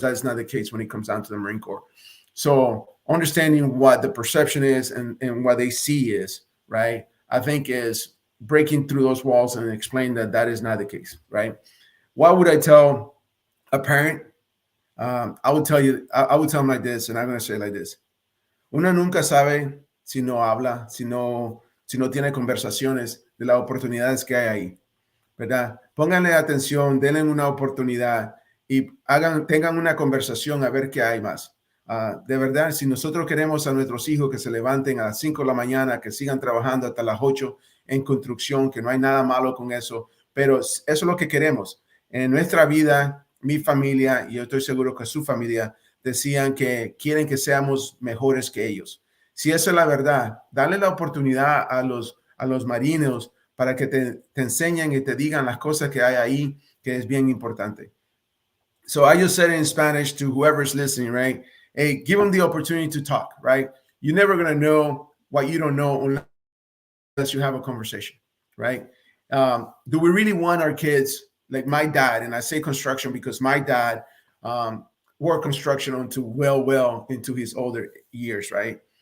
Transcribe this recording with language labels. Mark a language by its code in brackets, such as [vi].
[en] That is not the case when it comes down to the Marine Corps. So understanding what the perception is and what they see is, right, I think is breaking through those walls and explain that that is not the case, right? What would I tell a parent? I would tell you, I would tell them like this, and I'm going to say it like this. [es] Uno nunca sabe si no habla, si no tiene conversaciones de las oportunidades que hay ahí. ¿Verdad? Pónganle atención, denle una oportunidad y tengan una conversación a ver qué hay más. De verdad, si nosotros queremos a nuestros hijos que se levanten a las 5 de la mañana, que sigan trabajando hasta las 8 en construcción, que no hay nada malo con eso, pero eso es lo que queremos. En nuestra vida, mi familia, y yo estoy seguro que su familia, decían que quieren que seamos mejores que ellos. Si esa es la verdad, dale la oportunidad a los marinos para que te enseñen y te digan las cosas que hay ahí, que es bien importante. [en] So I just said it in Spanish to whoever's listening, right? Hey, give them the opportunity to talk, right? You're never going to know what you don't know unless you have a conversation, right? Do we really want our kids like my dad, and I say construction because my dad um, worked construction until well into his older years, right?